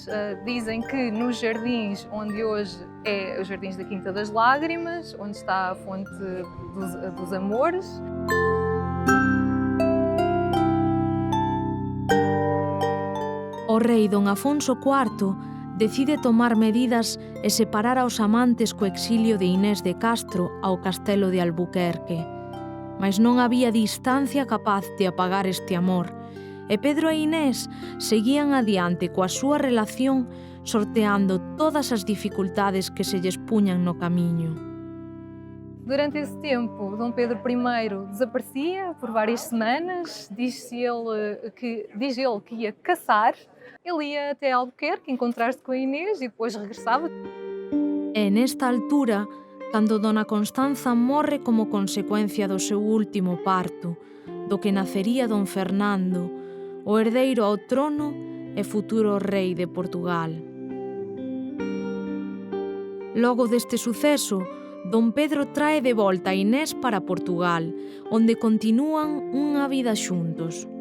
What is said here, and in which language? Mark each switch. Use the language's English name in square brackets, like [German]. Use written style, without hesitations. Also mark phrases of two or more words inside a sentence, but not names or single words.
[Portuguese] Dizem que nos jardins onde hoje é os Jardins da Quinta das Lágrimas, onde está a fonte dos amores. [Galician] O rei Dom Afonso IV decide tomar medidas e separar aos amantes co exilio de Inés de Castro ao castelo de Albuquerque. Mas non había distancia capaz de apagar este amor, e Pedro e Inés seguían adiante coa súa relación sorteando todas as dificultades que se lles puñan no camiño. [Portuguese] Durante esse tempo, Dom Pedro I desaparecia por várias semanas. Diz ele que ia caçar. Ele ia até Albuquerque encontrar-se com a Inês e depois regressava. [Galician] É nesta altura cando Dona Constanza morre como consecuencia do seu último parto, do que nacería Dom Fernando, o herdeiro ao trono e futuro rei de Portugal. Logo deste suceso, Dom Pedro trae de volta a Inés para Portugal, onde continúan unha vida xuntos.